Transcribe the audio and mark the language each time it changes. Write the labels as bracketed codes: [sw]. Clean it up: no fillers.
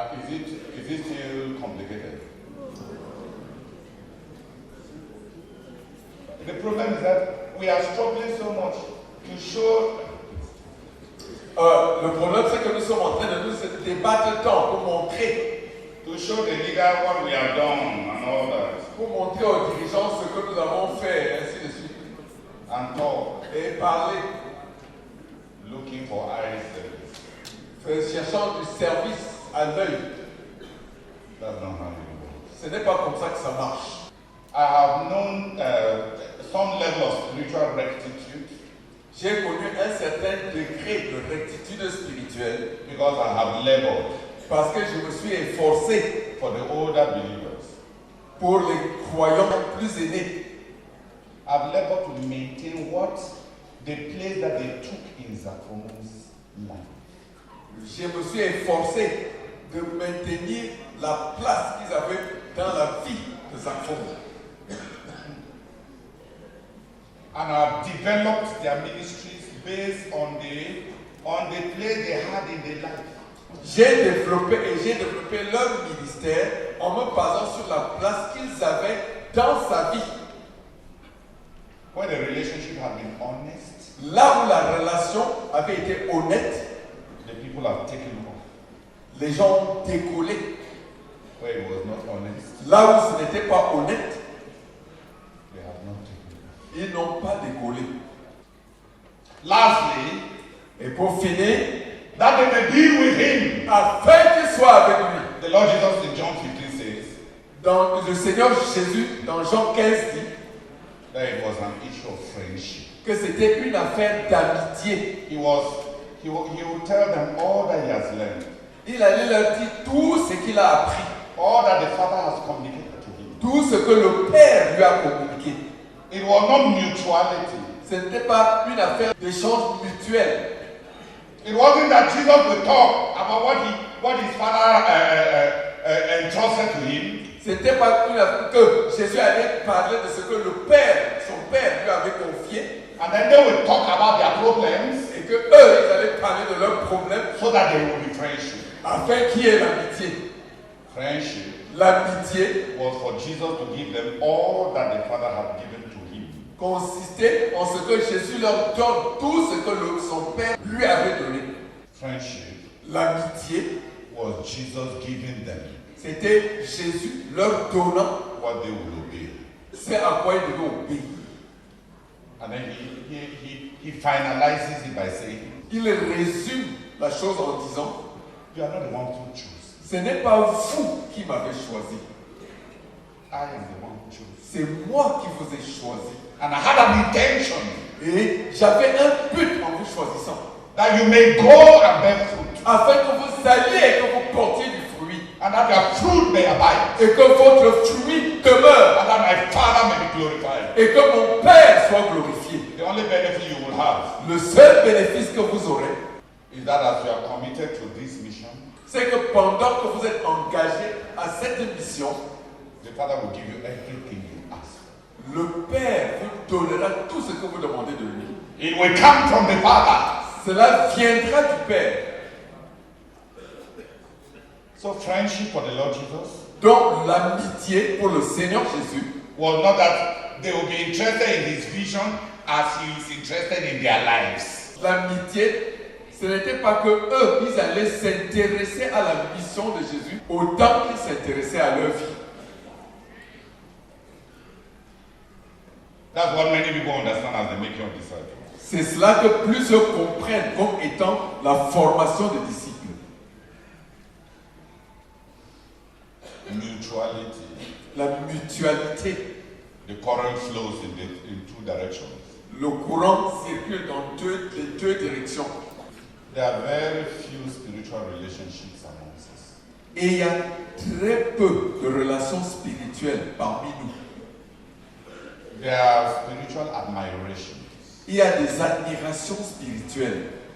[en] Is it still complicated? The problem is that we are struggling so much to show. [fr] Le problème, c'est que nous sommes en train de nous débattre tant pour montrer, [en] To show the leader what we have done and all that. [fr] pour montrer aux dirigeants ce que nous avons fait, ainsi de suite, [en] And talk, [fr] et parler, [en] looking for eye service. [fr] cherchant du service à l'œil. [en] That's not how it works. [fr] Ce n'est pas comme ça que ça marche. [en] I have known some level of spiritual rectitude [fr] J'ai connu un certain degré de rectitude spirituelle [en] because I have labored [fr] parce que je me suis efforcé [en] for the older believers. [fr] pour les croyants plus aînés. [en] I've labored to maintain what the place that they took in Zachomo's life. [fr] Je me suis efforcé de maintenir la place qu'ils avaient dans la vie de Zachon. [en] And I've developed their ministries based on the place they had in their life. [fr] J'ai développé leur ministère en me basant sur la place qu'ils avaient dans sa vie. [en] Where the relationship had been honest, [fr] Là où la relation avait été honnête, [en] the people have taken off. [fr] les gens ont décollé. [en] Where it was not honest, [fr] Là où ce n'était pas honnête, [en] they have not taken off. [fr] ils n'ont pas décollé. [en] Lastly, [fr] Et pour finir, [en] that they may be with him. [fr] afin qu'ils soient avec lui. [en] The Lord Jesus in John 15 says [fr] Dans le Seigneur Jésus, dans Jean 15, dit [en] that it was an issue of friendship. [fr] que c'était une affaire d'amitié. [en] He will tell them all that he has learned, [fr] Il allait leur dire tout ce qu'il a appris, [en] all that the Father has communicated to him. [fr] tout ce que le Père lui a communiqué. [en] It was not mutuality. [fr] Ce n'était pas une affaire d'échange mutuel. [en] It wasn't that Jesus would talk about what his Father entrusted to him. [fr] C'était pas que Jésus allait parler de ce que le Père, son Père, lui avait confié. [en] And then they will talk about their problems [fr] Et que eux, ils allaient parler de leurs problèmes [en] so that there will be friendship. [fr] afin qu'il y ait l'amitié. [en] Friendship [fr] L'amitié [en] was for Jesus to give them all that the Father had given to him. [fr] consistait en ce que Jésus leur donne tout ce que son Père lui avait donné. [en] Friendship [fr] L'amitié, [en] was Jesus giving them [fr] c'était Jésus leur donnant [en] what they will obey. [fr] ce à quoi ils devaient obéir. [en] And then he finalizes it by saying, [fr] Il résume la chose en disant, [en] you are not the one who choose. [fr] ce n'est pas vous qui m'avez choisi, [en] I am the one who chose. [fr] c'est moi qui vous ai choisi. [en] And I had an intention [fr] Et j'avais un but en vous choisissant, [en] that you may go and bear fruit, [fr] afin que vous alliez et que vous portiez du fruit, [en] and that your fruit may abide, [fr] et que votre fruit demeure, [en] and that my Father may be glorified. [fr] et que mon Père soit glorifié. [en] The only benefit you will have [fr] Le seul bénéfice que vous aurez, [en] is that as you are committed to this mission, [fr] c'est que pendant que vous êtes engagé à cette mission, [en] the Father will give you everything you ask. [fr] le Père vous donnera tout ce que vous demandez de lui. [en] It will come from the Father. [fr] Cela viendra du Père. [en] So friendship for the Lord Jesus [fr] Donc l'amitié pour le Seigneur Jésus [en] was not that they will be interested in his vision as he is interested in their lives. [fr] L'amitié, ce n'était pas que eux, ils allaient s'intéresser à la mission de Jésus autant qu'ils s'intéressaient à leur vie. [en] That's what many people understand as the making of disciples. [fr] C'est cela que plusieurs comprennent comme étant la formation des disciples. [en] Mutuality. [fr] La mutualité. [en] The current flows in two directions. [fr] Le courant circule dans les deux directions. [en] There are very few spiritual relationships amongst us. [fr] Et il y a très peu de relations spirituelles parmi nous. [en] There are spiritual admirations. [fr] Il y a des admirations spirituelles.